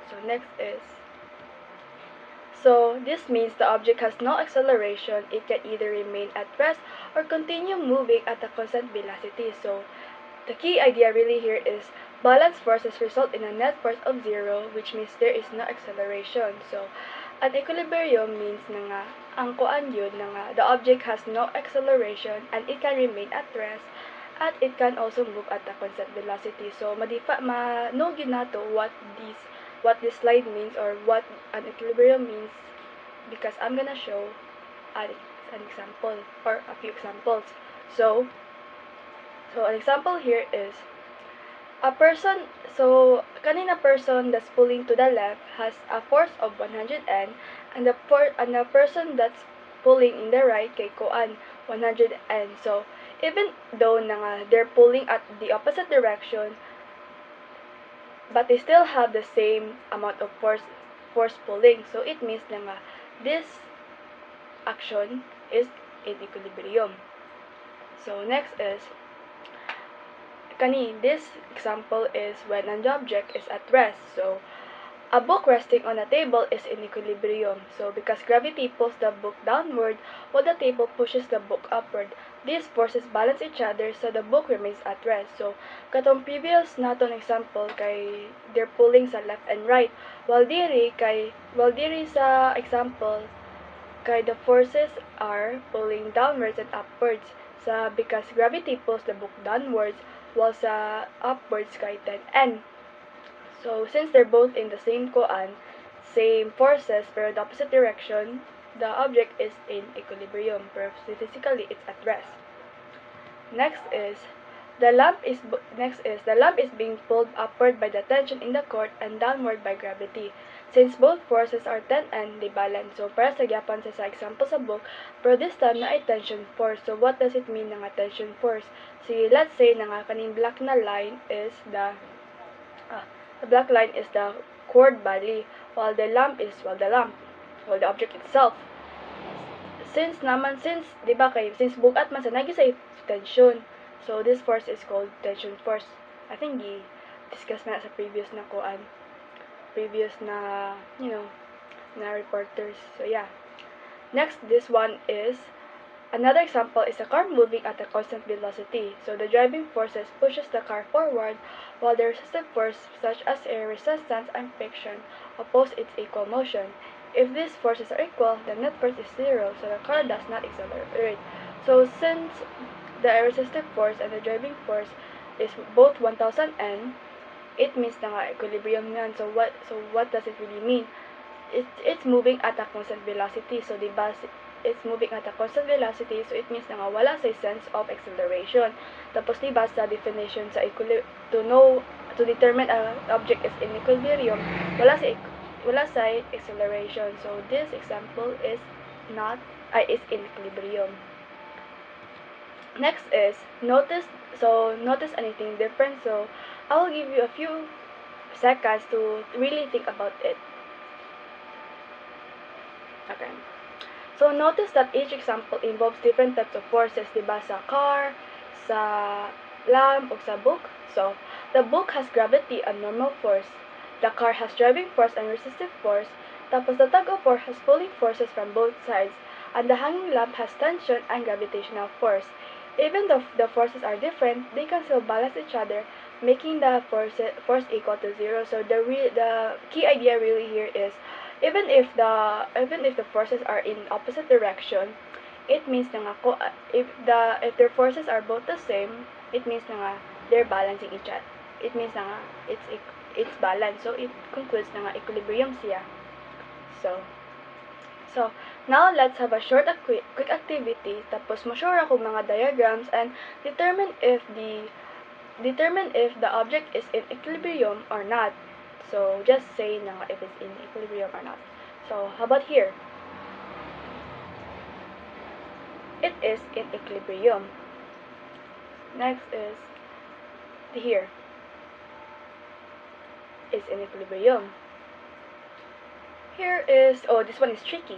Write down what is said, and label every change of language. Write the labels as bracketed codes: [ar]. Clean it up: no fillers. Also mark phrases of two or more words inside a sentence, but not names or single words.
[en] So this means the object has no acceleration. It can either remain at rest or continue moving at a constant velocity. So the key idea really here is balanced forces result in a net force of 0, which means there is no acceleration. So an equilibrium means [ceb] na nga ang kuan yun na nga [en] the object has no acceleration and it can remain at rest at it can also move at a constant velocity. So know [ceb] yun nato [en] what this slide means or what an equilibrium means because I'm gonna show an example or a few examples. So an example here is a person, so kanina person that's pulling to the left has a force of 100 N and the person that's pulling in the right [ceb] kay kuan [en] 100 N. So even though [ceb] na nga [en] they're pulling at the opposite direction, but they still have the same amount of force pulling. So it means [ceb] na nga [en] this action is in equilibrium. So next is this example is when an object is at rest. So a book resting on a table is in equilibrium. So because gravity pulls the book downward while the table pushes the book upward, these forces balance each other so the book remains at rest. So katong previous naton example kay they're pulling sa left and right, while [ceb] diri sa [en] example kay the forces are pulling downwards and upwards because gravity pulls the book downwards while sa upwards kay 10N. So since they're both in the same forces pero the opposite direction, the object is in equilibrium, pero physically it's at rest. Next is the lamp is being pulled upward by the tension in the court and downward by gravity. Since both forces are 10N, they balance. [ceb] So para sa gyapon sa example sa book, pero [en] this time [ceb] na ay [en] tension force. [ceb] So what does it mean nga tension force? So let's say na nga kaning black line is the cord body, while the object itself. [en] Since [ceb] bugat man sa naging [en] tension, so this force is called tension force. I think discuss [ceb] na sa [en] previous [ceb] na na [en] reporters. So yeah. Next, this one is another example is a car moving at a constant velocity. So the driving forces pushes the car forward while the resistive force such as air resistance and friction oppose its equal motion. If these forces are equal, the net force is 0, so the car does not accelerate. So since the resistive force and the driving force is both 1000 N, it means [ceb] na nga [en] equilibrium yan. So what does it really mean? It's moving at a constant velocity. So diba it's moving at a constant velocity, so it means [ceb] na nga wala sa [en] sense of acceleration. [ceb] Tapos diba sa [en] definition sa to determine an object is in equilibrium, [ceb] wala sa acceleration. [en] So this example is in equilibrium. Next is notice anything different. So I will give you a few seconds to really think about it. Okay. So notice that each example involves different types of forces, [ceb] diba, sa car, sa lamp, o sa book. [en] So the book has gravity and normal force. The car has driving force and resistive force. Tapos the tug of war has pulling forces from both sides. And the hanging lamp has tension and gravitational force. Even though the forces are different, they can still balance each other, making the force equal to 0. So the key idea really here is even if the forces are in opposite direction, it means [ceb] na nga [en] if their forces are both the same, it means [ceb] na nga [en] they're balancing each other. It means [ceb] na nga [en] it's balanced. So it concludes [ceb] na nga [en] equilibrium siya. So now let's have a short quick activity [ceb] tapos mo-sure ako mga [en] diagrams and determine if the object is in equilibrium or not. So just say [ceb] na nga [en] if it's in equilibrium or not. So how about here? It is in equilibrium. Next is here. Is in equilibrium. Here is, oh, this one is tricky.